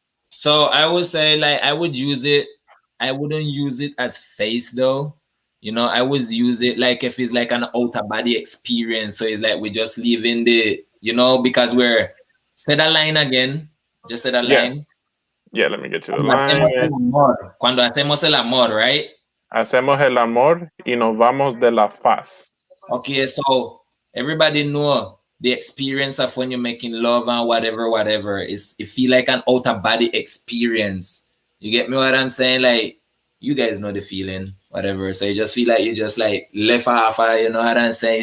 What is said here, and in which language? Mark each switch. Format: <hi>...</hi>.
<en>So I would say, like, I would use it. I wouldn't use it as face though. You know, I would use it like if it's like an outer body experience. So it's like we just live in the, you know, because we're, say that line again. Just say that line. Yeah, let me get you the line.</en> <es>Cuando hacemos el amor, right? Hacemos el amor y nos vamos de la faz.</es> <en>Okay, so everybody know the experience of when you're making love and whatever. It feel like an outer body experience. You get me what I'm saying? Like, you guys know the feeling, whatever. So you just feel like you just like left off, you know what I'm saying?</en>